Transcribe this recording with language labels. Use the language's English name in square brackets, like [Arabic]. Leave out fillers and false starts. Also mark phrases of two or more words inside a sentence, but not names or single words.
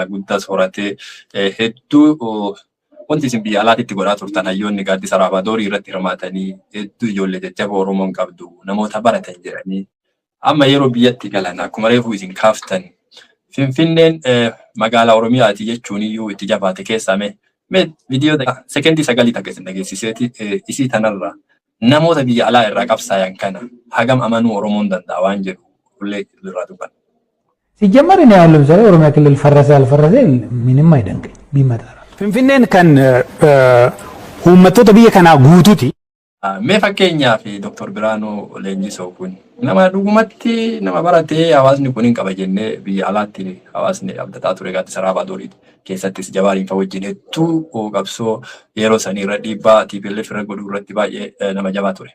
[Oromo] guddaas horatee hedduu wanti isin biyya alaatitti godhaa turtan hayyoonni gaaddisa Raabaadorii irratti hirmaatanii hedduu ijoollee jajjaboo Oromoon qabdu namoota baratan jedhanii amma yeroo biyyatti galan akkuma reefuu isin kaaftan Finfinneen magaalaa Oromiyaati jechuun iyyuu itti jabaate keessaa mee viidiyoo sekendii 9 akka isin dhageessiseeti isii tanarraa namoota biyya alaa irraa qabsaayan kana hagam amanuu Oromoon danda'a waan jedhu ሁሌ irraa dubban. [Amharic] ሲጀመር እኔ አሁን ለምሳሌ ኦሮሚያ ክልል ፈረሰ ያልፈረሰ ምንም አይደንቀኝ ቢመጣ [Oromo] Finfinneen kan uummattoota biyya kanaa guutuuti. Mee fakkeenyaaf Dr. Biraanuu Leenjisoo kun nama dhugumatti nama baratee hawaasni kun hin qaba jennee biyya alaatti hawaasni abdataa ture gaaddisa Raabaadorii keessattis jabaariin fa wajjin hedduu qabsoo yeroo sanii irra dhiibbaa TPLF irra godhuu irratti baay'ee nama jabaa ture.